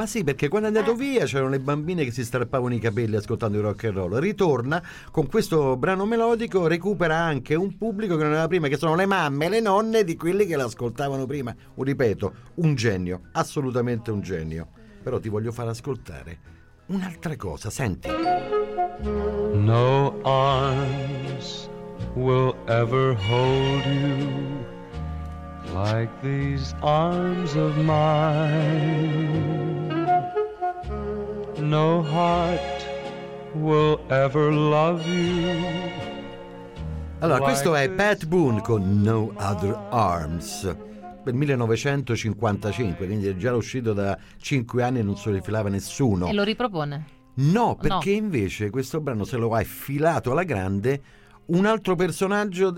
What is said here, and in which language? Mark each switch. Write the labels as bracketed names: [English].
[Italian] Ma sì, perché quando è andato via c'erano le bambine che si strappavano i capelli ascoltando il rock and roll. Ritorna con questo brano melodico, recupera anche un pubblico che non aveva prima, che sono le mamme, le nonne di quelli che l'ascoltavano prima. Ripeto, un genio, assolutamente un genio. Però ti voglio far ascoltare un'altra cosa, senti. [English] No arms will ever hold you like these arms of mine. No heart will ever love you. [Italian] Allora, questo è Pat Boone con No Other Arms. Del 1955, quindi è già uscito da 5 anni e non se lo rifilava nessuno. E lo ripropone? No, perché no. Invece questo brano se lo ha filato alla grande un altro personaggio.